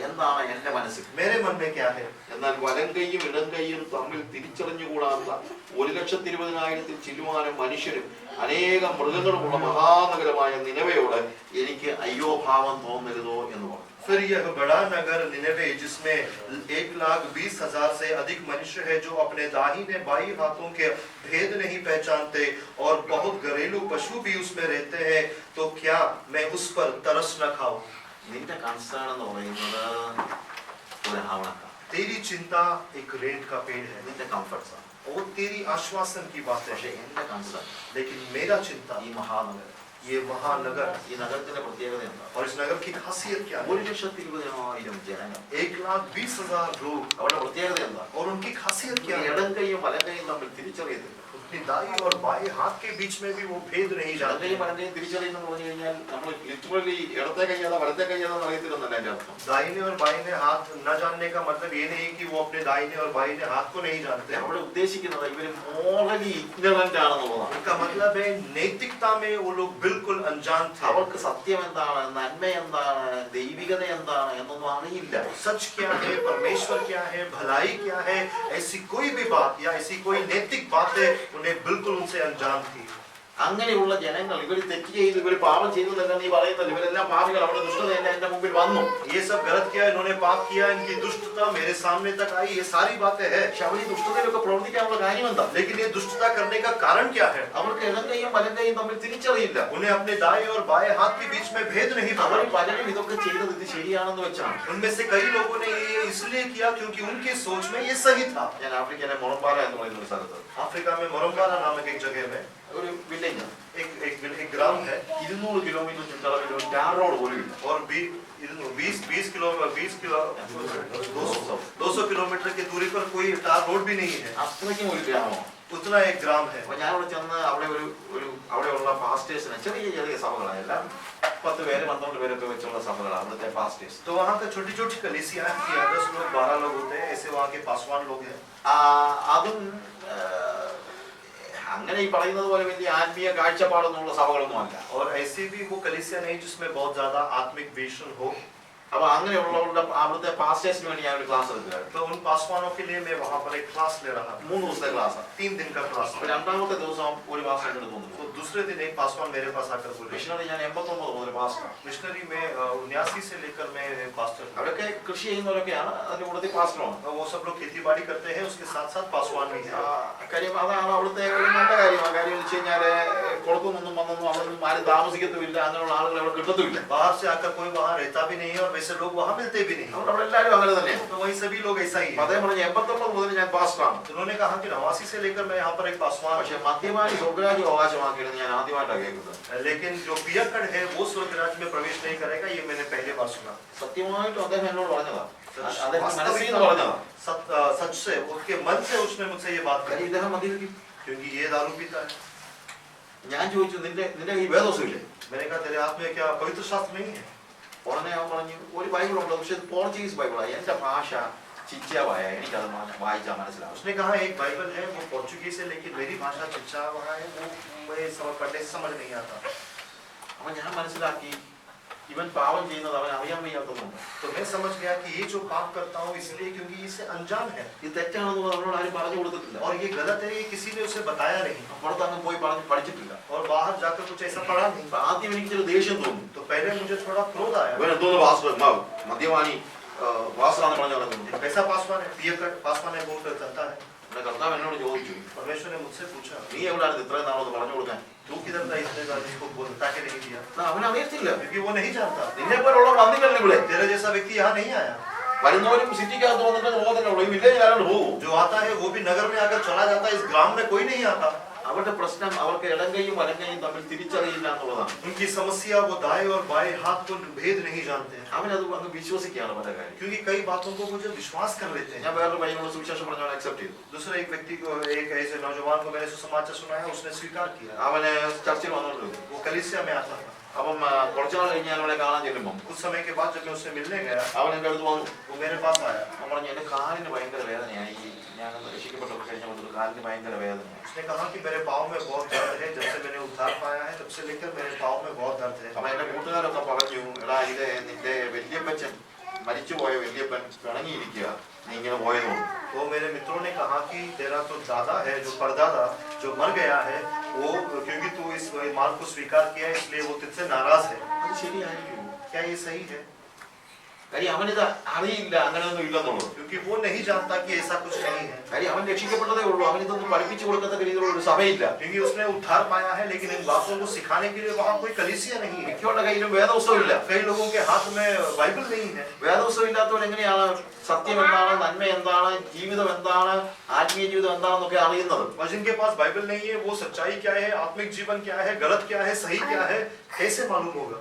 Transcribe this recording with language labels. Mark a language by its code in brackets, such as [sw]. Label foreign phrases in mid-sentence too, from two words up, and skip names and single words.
[ml] എന്താണ് എന്റെ മനസ്സിൽ? [hi] मेरे मन में क्या है? [ml] എന്നാൽ വലം കൈയും ഇടം കൈയും തമ്മിൽ തിരിച്ചറിഞ്ഞുകൂടാത്ത 1,20,000 ചില്ലുവാനും മനുഷ്യരും അനേകം മൃഗങ്ങളുമുള്ള മഹാനഗരമായ നിനവയോട് എനിക്ക് അയ്യോ ഭാവം തോന്നരുതോ എന്ന് പറഞ്ഞു. [hi] फिर यह बड़ा नगर निनवे जिसमें 1,20,000 से अधिक मनुष्य है, जो अपने दाहिने बाई हाथों के भेद नहीं पहचानते और बहुत घरेलू पशु भी उसमें रहते हैं, तो क्या मैं उस पर तरस न खाऊं? [ml] നിന്റെ കൺസേൺ എന്ന് പറയുന്നത് ഒരു ആവണക്ക, [hi] तेरी चिंता एक रेत का पेड़ है [ml] നിന്റെ കംഫർട്ട്സ് ആണ്. [hi] और तेरी आश्वासन की बातें [ml] പക്ഷെ [hi] हैं, [ml] എന്റെ കൺസേൺ [hi] लेकिन मेरा चिंता [ml] ഈ മഹാനഗരം, [hi] ये महानगर [ml] ഈ നഗരത്തിന്റെ പ്രത്യേകത എന്താണ്? [hi] और इस नगर की खासियत क्या है? [ml] 1,20,000 ജനങ്ങൾ. [hi] 1,20,000 लोग [ml] അവരുടെ പ്രത്യേകത എന്താണ്? [hi] और उनकी खासियत क्या है? [ml] ഇടം കൈയും വലം കൈയും തമ്മിൽ തിരിച്ചറിയത്തില്ല. [hi] अपनी दाई और बाएं हाथ के बीच में भी वो भेद नहीं [ml] ഇടം [hi] जानते. [ml] കൈയും വലം കൈയും തിരിച്ചറിയുന്നു പറഞ്ഞു കഴിഞ്ഞാൽ നമ്മൾ ലിറ്ററലി ഇടത്തെ കൈ ഏതാ വലത്തെ കൈ ഏതാന്ന് അറിയത്തില്ലെന്നല്ല എന്റെ അർത്ഥം. [hi] दाहिने और बाइने हाथ न जानने का मतलब ये नहीं कि वो अपने दाहिने और बाइने हाथ को नहीं जानते. [ml] അവിടെ ഉദ്ദേശിക്കുന്നത് ഇവര് [en] morally ignorant [ml] ആണെന്നുള്ളതാണ്. [hi] उनका मतलब है नैतिकता में वो लोग बिल्कुल अनजान थे. [ml] അവർക്ക് സത്യം എന്താണ്, നന്മ എന്താണ്, ദൈവികത എന്താണ് എന്നൊന്നും അറിയില്ല. [hi] सच क्या है, परमेश्वर क्या है, भलाई क्या है, ऐसी कोई भी बात या ऐसी कोई नैतिक बात है उन्हें बिल्कुल उनसे अनजान थी. [ml] അങ്ങനെയുള്ള ജനങ്ങൾ ഇവർ തെറ്റ് ചെയ്തു, ഇവർ പാപം ചെയ്തതല്ല നീ പറയുന്നത്, ഇവരെല്ലാം പാപികൾ, അവരുടെ ദുഷ്ടതയെല്ലാം എന്റെ മുമ്പിൽ വന്നു. [hi] ये सब गलत किया, इन्होंने पाप किया, इनकी दुष्टता मेरे सामने तक आई, ये सारी बातें हैं. [ml] പക്ഷെ അവർ ഈ ദുഷ്ടതയിലൊക്കെ പ്രവർത്തിക്കാനുള്ള കാര്യം എന്താ? [hi] लेकिन ये दुष्टता करने का कारण क्या है? [ml] അവർക്ക് ഇടം കൈയും വലം കൈയും തമ്മിൽ തിരിച്ചറിയില്ല. [hi] उन्हें अपने दाएं और बाएं हाथ के बीच में भेद नहीं [ml] അവർ [hi] पता. [ml] പലരും ഇതൊക്കെ ചെയ്തത് ഇത് ശരിയാണെന്ന് വെച്ചാണ്. [hi] उनमें से कई लोगों ने ये इसलिए किया क्योंकि उनकी सोच में ये सही था. [ml] ഞാൻ ആഫ്രിക്കയിലെ മൊറംബാല എന്ന് പറയുന്ന ഒരു സ്ഥലത്ത് [hi] अफ्रीका में मोरम्बारा नामक एक जगह में [ml] ഒരു വില്ലേജ് [hi] एक ग्राम है [ml] 200 കിലോമീറ്റർ ചുറ്റളവിൽ ഒരു [en] tar road [ml] പോലും ഇല്ല. [hi] और 20 किलोमीटर की दूरी पर कोई [en] tar road [hi] भी नहीं है. [ml] അത്രയ്ക്കും ഒരു ഗ്രാമമാണ്. [hi] उतना एक ग्राम है. [ml] അപ്പൊ ഞാൻ അവിടെ ചെന്ന് അവിടെയുള്ള പാസ്റ്റേഴ്സിനെ ചെറിയ ചെറിയ സഭകളാണ്, എല്ലാം 10 പേര് 12 പേരൊക്കെ വെച്ചുള്ള സഭകളാണ് അവിടുത്തെ പാസ്റ്റേഴ്സ്. [hi] तो वहाँ पे छोटी छोटी कलीसियां थी, 10 लोग 12 लोग होते हैं, ऐसे वहाँ के पासवान लोग हैं. [ml] അതും അങ്ങനെ ഈ പറയുന്നത് പോലെ വലിയ ആത്മീയ കാഴ്ചപ്പാടൊന്നുമുള്ള സഭകളൊന്നും അല്ല. [hi] और ऐसी भी वो कलीसिया नहीं जिसमें बहुत ज्यादा आत्मिक विजन हो. [ml] അപ്പൊ അങ്ങനെയുള്ളവരുടെ അവിടുത്തെ പാസ്റ്റേഴ്സിന് വേണ്ടി ഞാൻ ഒരു ക്ലാസ് എടുക്കുകയാണ്. [hi] तो उन पासवानों के लिए मैं वहाँ पर एक क्लास ले रहा था. [ml] 3 ദിവസത്തെ ക്ലാസ്. [hi] 3 दिन का क्लास. [ml] അപ്പൊ രണ്ടാമത്തെ ദിവസം ഒരു പാസ്റ്റർ എടുത്തു വന്നു. [hi] तो दूसरे दिन एक पासवान मेरे पास आकर बोले. [ml] മിഷണറി ഞാൻ 89 മുതൽ പാസ്റ്റർ. [hi] मिशनरी में 79 से लेकर मैं पास्टर हूँ. [ml] അവരൊക്കെ കൃഷി ചെയ്യുന്നവരൊക്കെയാണ്, അതിന്റെ കൂട്ടത്തിൽ പാസ്റ്ററുമാണ്. वो सब लोग खेती बाड़ी करते हैं, उसके साथ साथ पासवान भी हैं. കാര്യം അതാണ് അവിടുത്തെ ഒരു നല്ല കാര്യം. ആ കാര്യം എന്ന് വെച്ച് കഴിഞ്ഞാല് പുറത്തുനിന്നും വന്നൊന്നും അവിടെ നിന്നും ആരും താമസിക്കത്തുമില്ല, അങ്ങനെയുള്ള ആളുകൾ അവിടെ കിട്ടത്തുമില്ല. [hi] बाहर से आकर कोई वहाँ रहता भी नहीं है और वैसे लोग वहाँ मिलते भी नहीं. [ml] അവിടെ എല്ലാവരും അങ്ങനെ തന്നെയാണ്. [hi] तो वही सभी लोग ऐसा ही है. [ml] അദ്ദേഹം പറഞ്ഞു 89 മുതൽ ഞാൻ പാസ്റ്ററാണ്. [hi] उन्होंने कहा कि 89 से लेकर मैं यहाँ पर एक पासवान [ml] പക്ഷെ മദ്യപാനി സ്വർഗ്ഗരാജ്യം അവകാശമാക്കിയെന്ന് ഞാൻ ആദ്യമായിട്ടാണ് കേൾക്കുന്നത്. [hi] हूँ. लेकिन जो पियक्कड़ है वो स्वर्ग राज्य में प्रवेश नहीं करेगा, ये मैंने पहले बार सुना. [ml] സത്യമായിട്ടും അദ്ദേഹം എന്നോട് പറഞ്ഞതാ, അദ്ദേഹം മനസ്സിൽ നിന്ന് പറഞ്ഞതാ. [hi] सच से उसके मन से उसने मुझसे ये बात [ml] കാര്യം [hi] करी, [ml] ഇദ്ദേഹം മദ്യപിക്കും. [hi] क्योंकि ये दारू पीता है. [ml] ഞാൻ ചോദിച്ചു നിന്റെ ഈ വേദോസമില്ലേ? [hi] मैंने कहा तेरे हाथ में क्या पवित्र शास्त्र नहीं है? [ml] ഉടനെ അവൻ പറഞ്ഞു ഒരു ബൈബിളുണ്ട്, പക്ഷെ പോർച്ചുഗീസ് ബൈബിളാണ്, എന്റെ ഭാഷ ചിച്ചാവായ, എനിക്കത് വായിച്ചാൽ മനസ്സിലാവും. [hi] उसने कहा एक बाइबल है, वो पोर्चुगीज है, लेकिन मेरी भाषा चिच्चा वहाँ है, वो मैं पढ़ने से समझ नहीं आता. [ml] അപ്പൊ ഞാൻ മനസ്സിലാക്കി ഇവൻ പാവം ചെയ്യുന്നത് അവൻ അറിയാൻ വയ്യാത്തതുകൊണ്ട്. [hi] तो मैं समझ गया कि ये जो पाप करता हूँ इसलिए क्योंकि इसे अनजान है [ml] ഇത് തെറ്റാണെന്ന് അവനോട് ആരും പറഞ്ഞു കൊടുത്തിട്ടില്ല. [hi] और ये गलत है, ये किसी ने उसे बताया नहीं [ml] പുറത്ത് അങ്ങ് പോയി പറഞ്ഞ് പഠിച്ചിട്ടില്ല. [hi] और बाहर जाकर कुछ ऐसा पढ़ा नहीं. [ml] അപ്പൊ ആദ്യം എനിക്ക് ചില ദേഷ്യം തോന്നി. [hi] तो पहले मुझे थोड़ा क्रोध आया. [ml] ഇവൻ എന്തോന്ന് പാസ്റ്റർ മദ്യപാനി പാസ്റ്ററാന്ന് പറഞ്ഞു നടക്കുന്നു. [hi] कैसा पासवान है, पियक्कड़ पासवान है, बोलकर चलता है. [ml] എന്റെ കർത്താവ് എന്നോട് ചോദിച്ചു, [hi] परमेश्वर ने मुझसे पूछा [ml] നീ എവിടെയാണ് ഇത്രയും നാളൊന്ന് പറഞ്ഞു കൊടുക്കാൻ? [hi] तू किधर था इतने साल इसको बता के नहीं दिया? [ml] അവനറിയത്തില്ല. [hi] क्योंकि वो नहीं जानता. [ml] നിന്നെ പോലുള്ള വന്നില്ലല്ലോ ഇവിടെ. [hi] तेरे जैसा व्यक्ति यहाँ नहीं आया. [ml] വരുന്നവരും സിറ്റിക്കകത്ത് വന്നിട്ട് പോകുന്നല്ലോ, ഈ വില്ലേജിൽ ആരാണ്ട് പോകും. [hi] जो आता है वो भी नगर में आकर चला जाता है, इस ग्राम में कोई नहीं आता. [ml] അവരുടെ പ്രശ്നം അവർക്ക് ഇടങ്കയും വലങ്കയും തമ്മിൽ തിരിച്ചറിയില്ല എന്നുള്ളതാണ്. [hi] उनकी समस्या वो दाएं और बाएं हाथ को भेद नहीं जानते हैं. [ml] അവനത് അങ്ങ് വിശ്വസിക്കുകയാണ് പല കാര്യം. [hi] क्योंकि कई बातों को वो जो विश्वास कर लेते हैं. [ml] ഞാൻ വേറൊരു പയ്യനോട് സുവിശേഷം പറഞ്ഞവൻ അക്സെപ്റ്റ് ചെയ്തു. [hi] दूसरा एक व्यक्ति को, एक ऐसे नौजवान को मैंने सुसमाचार सुनाया, उसने स्वीकार किया. [ml] അവന് ചർച്ചിൽ വന്നോണ്ടിരുന്നു. [hi] वो कलीसिया में आता था. [ml] അപ്പം കുറച്ചുനാൾ കഴിഞ്ഞ് ഞാൻ അവനെ കാണാൻ ചെല്ലുമ്പോൾ [hi] कुछ समय के बाद जब मैं उससे मिलने गया, [ml] അവൻ എൻ്റെ അടുത്ത് വന്നു. [hi] वो मेरे पास आया. [ml] അവൻ പറഞ്ഞു എൻ്റെ കാലിന് ഭയങ്കര വേദനയായി, ഞാൻ രക്ഷിക്കപ്പെട്ടൊക്കെ കഴിഞ്ഞപ്പോൾ കാലിന് ഭയങ്കര വേദനയായി. [hi] उसने कहा कि मेरे पाँव में बहुत दर्द है, जब से मैंने उद्धार पाया है तब से लेकर मेरे पाँव में बहुत दर्द है. [ml] അപ്പൊ എൻ്റെ കൂട്ടുകാരൊക്കെ പറഞ്ഞു, എടാ ഇത് നിന്റെ വല്യപ്പച്ചൻ, മരിച്ചുപോയ വല്യപ്പൻ പിണങ്ങിയിരിക്കുക, നീ ഇങ്ങനെ പോയതുകൊണ്ട്. [hi] तो मेरे मित्रों ने कहा कि तेरा तो दादा है, जो परदादा जो मर गया है, वो क्योंकि तू इस मार्ग को स्वीकार किया है इसलिए वो तुझसे नाराज है. [ml] അത് ശരിയായിരിക്കും. [hi] क्या ये सही है? [ml] കാര്യം അവനിത് അറിയില്ല അങ്ങനെയൊന്നും ഇല്ലെന്നുള്ളത്. [hi] क्योंकि वो नहीं जानता कि ऐसा कुछ नहीं है, [ml] കാര്യം അവൻ രക്ഷിക്കപ്പെട്ടതേ ഉള്ളൂ, അവനിതൊന്നും പഠിപ്പിച്ചു കൊടുക്കത്തക്ക രീതിയിലുള്ള ഒരു സഭയില്ല. [hi] क्योंकि उसने उद्धार पाया है, लेकिन इन बातों को सिखाने के लिए वहाँ कोई कलीसिया नहीं है. [ml] മിക്കവരുടെ കയ്യിലും വേദപുസ്തകം ഇല്ല. [hi] कई लोगों के हाथ में बाइबल नहीं है. [ml] വേദപുസ്തകം ഇല്ലാത്തവൻ എങ്ങനെയാണ് സത്യം എന്താണ്, നന്മ എന്താണ്, ജീവിതം എന്താണ്, ആത്മീയ ജീവിതം എന്താണെന്നൊക്കെ അറിയുന്നത്? [hi] और जिनके पास बाइबल नहीं है, वो सच्चाई क्या है, आत्मिक जीवन क्या है, गलत क्या है, सही क्या है, कैसे मालूम होगा?